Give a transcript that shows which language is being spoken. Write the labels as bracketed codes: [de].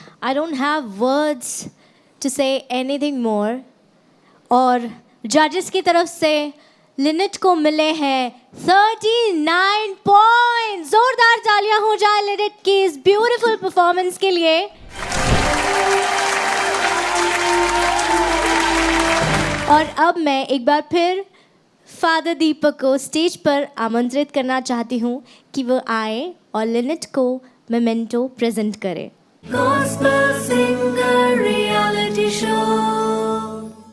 [en] I don't have words to say anything more. [hi] और जजेस की तरफ से लिनेट को मिले हैं 39 पॉइंट। जोरदार तालियां हो जाए लिनेट की इस ब्यूटीफुल परफॉर्मेंस के लिए। और अब मैं एक बार फिर फादर दीपक को स्टेज पर आमंत्रित करना चाहती हूँ कि वो आए और लिनेट को मेमेंटो प्रेजेंट करें। [en] Gospel Singer Reality Show.